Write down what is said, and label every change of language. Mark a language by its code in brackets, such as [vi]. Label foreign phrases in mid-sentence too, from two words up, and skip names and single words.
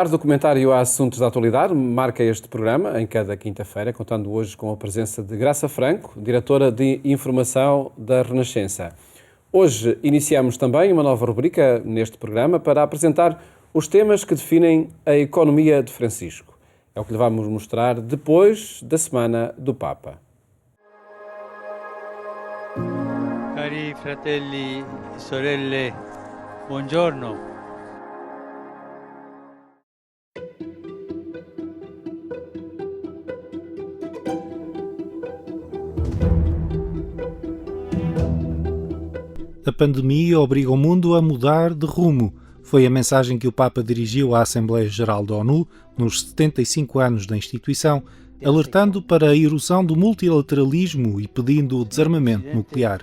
[pt] O comentário a assuntos da atualidade marca este programa em cada quinta-feira, contando hoje com a presença de Graça Franco, diretora de Informação da Renascença. Hoje iniciamos também uma nova rubrica neste programa para apresentar os temas que definem a economia de Francisco. É o que lhe vamos mostrar depois da Semana do Papa. [it] Cari fratelli e sorelle, buongiorno. [pt] A pandemia obriga o mundo a mudar de rumo. Foi a mensagem que o Papa dirigiu à Assembleia Geral da ONU nos 75 anos da instituição, alertando para a erosão do multilateralismo e pedindo o desarmamento nuclear.